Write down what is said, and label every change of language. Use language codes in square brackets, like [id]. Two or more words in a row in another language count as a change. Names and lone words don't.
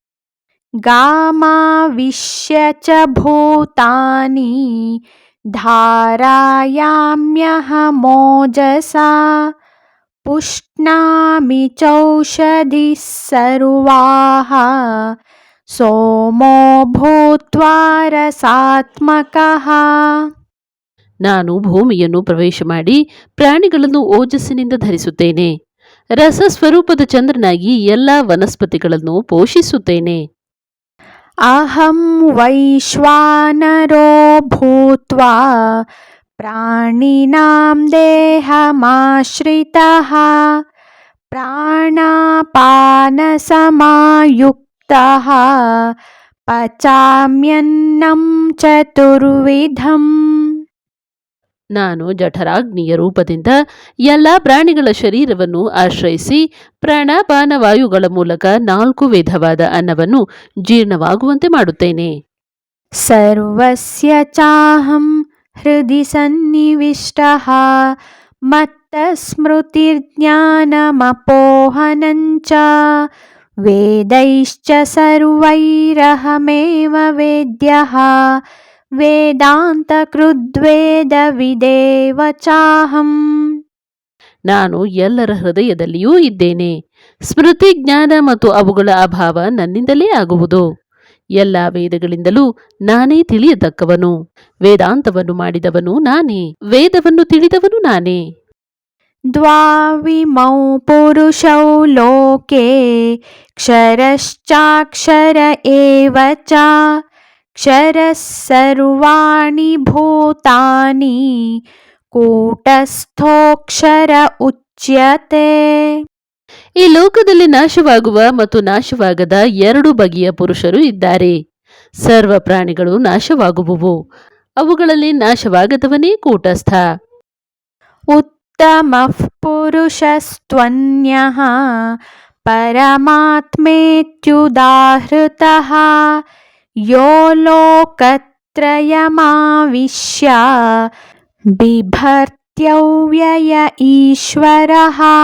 [sa] ಗಾಮಾವಿಶ್ಯ ಚ ಭೂತಾನಿ ಧಾರಯಾಮ್ಯಹಮೋಜಸಾ ಪುಷ್ಣಾಮಿ ಚೌಷಧಿಃ ಸರ್ವಾಃ ಸೋಮೋ ಭೂತ್ವಾ ರಸಾತ್ಮಕಃ. [kn] ನಾನು ಭೂಮಿಯನ್ನು ಪ್ರವೇಶ ಮಾಡಿ ಪ್ರಾಣಿಗಳನ್ನು ಓಜಸ್ಸಿನಿಂದ ಧರಿಸುತ್ತೇನೆ. ರಸಸ್ವರೂಪದ ಚಂದ್ರನಾಗಿ ಎಲ್ಲ ವನಸ್ಪತಿಗಳನ್ನು ಪೋಷಿಸುತ್ತೇನೆ. [sa] ಅಹಂ ವೈಶ್ವಾನರೋ ಭೂತ್ವಾ ಪ್ರಾಣಿನಾಂ ದೇಹಮಾಶ್ರಿತಃ ಪ್ರಾಣಾಪಾನಸಮಾಯುಕ್ತಃ ಪಚಾಮ್ಯನ್ನಂ ಚತುರ್ವಿಧಂ. [kn] ನಾನು ಜಠರಾಗ್ನಿಯ ರೂಪದಿಂದ ಎಲ್ಲ ಪ್ರಾಣಿಗಳ ಶರೀರವನ್ನು ಆಶ್ರಯಿಸಿ ಪ್ರಾಣಾಪಾನ ವಾಯುಗಳ ಮೂಲಕ 4 ವಿಧವಾದ ಅನ್ನವನ್ನು ಜೀರ್ಣವಾಗುವಂತೆ ಮಾಡುತ್ತೇನೆ. [sa] ಸರ್ವಸ್ಯ ಚಾಹಂ ಹೃದಿ ಸನ್ನಿವಿಷ್ಟಃ ಮತ್ತಸ್ಮೃತಿರ್ಜ್ಞಾನಮಪೋಹನಂಚ ವೇದೈಶ್ಚ ಸರ್ವೈರಹಮೇವ ವೇದ್ಯಃ ವೇದಾಂತ ಕೃದ್ವೇದ ವಿದೇವ ಚಾಹಂ. [kn] ನಾನು ಎಲ್ಲರ ಹೃದಯದಲ್ಲಿಯೂ ಇದ್ದೇನೆ. ಸ್ಮೃತಿ, ಜ್ಞಾನ ಮತ್ತು ಅವುಗಳ ಅಭಾವ ನನ್ನಿಂದಲೇ ಆಗುವುದು. ಎಲ್ಲ ವೇದಗಳಿಂದಲೂ ನಾನೇ ತಿಳಿಯತಕ್ಕವನು. ವೇದಾಂತವನ್ನು ಮಾಡಿದವನು ನಾನೇ, ವೇದವನ್ನು ತಿಳಿದವನು ನಾನೇ. [sa] ದ್ವಾವಿಮೌ ಪುರುಷೌ ಲೋಕೆ ಕ್ಷರಶ್ಚಾಕ್ಷರ ಏವ ಚ ಕ್ಷರಃ ಸರ್ವಾಣಿ ಭೂತಾನಿ ಕೂಟಸ್ಥೋಕ್ಷರ ಉಚ್ಯತೆ. [kn] ಈ ಲೋಕದಲ್ಲಿ ನಾಶವಾಗುವ ಮತ್ತು ನಾಶವಾಗದ 2 ಬಗೆಯ ಪುರುಷರು ಇದ್ದಾರೆ. ಸರ್ವ ಪ್ರಾಣಿಗಳು ನಾಶವಾಗುವುವು, ಅವುಗಳಲ್ಲಿ ನಾಶವಾಗದವನೇ ಕೂಟಸ್ಥ. [sa] ಉತ್ತಮಃ ಪುರುಷಸ್ತ್ವನ್ಯಃ ಪರಮಾತ್ಮೇತ್ಯುದಾಹೃತಃ ಯೋ ಲೋಕತ್ರಯಮಾವಿಶ್ಯ ಬಿಭರ್ತ್ಯವ್ಯಯ ಈಶ್ವರಃ.